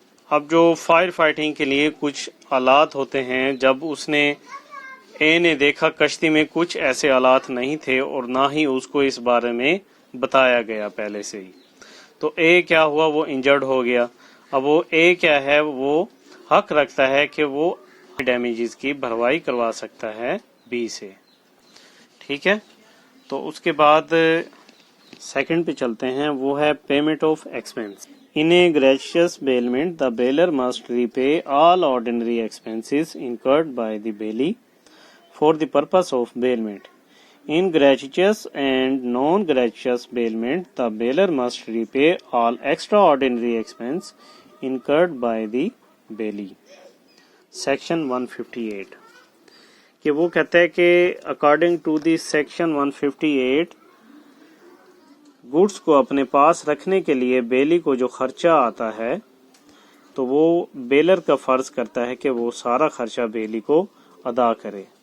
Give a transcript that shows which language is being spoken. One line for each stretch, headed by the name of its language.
Urdu: اب جو fire fighting کے لیے کچھ آلات ہوتے ہیں، جب اس نے اے نے دیکھا کشتی میں کچھ ایسے آلات نہیں تھے اور نہ ہی اس کو اس بارے میں بتایا گیا پہلے سے ہی، تو اے کیا ہوا؟ وہ انجرڈ ہو گیا. اب وہ اے کیا ہے؟ وہ حق رکھتا ہے کہ وہ ڈیمیجز کی بھروائی کروا سکتا ہے بی سے. ٹھیک ہے، تو اس کے بعد سیکنڈ پہ چلتے ہیں، وہ ہے payment of expense.
English: In a gratuitous bailment, the bailer must repay all ordinary expenses incurred by the bailee for the purpose of bailment. In gratuitous and non-gratuitous bailment, the bailer must repay all extraordinary expense incurred by the bailee.
Urdu: Section 158 کہ وہ کہتا ہے کہ according to the section 158 goods کو اپنے پاس رکھنے کے لیے بیلی کو جو خرچہ آتا ہے تو وہ بیلر کا فرض کرتا ہے کہ وہ سارا خرچہ بیلی کو ادا کرے.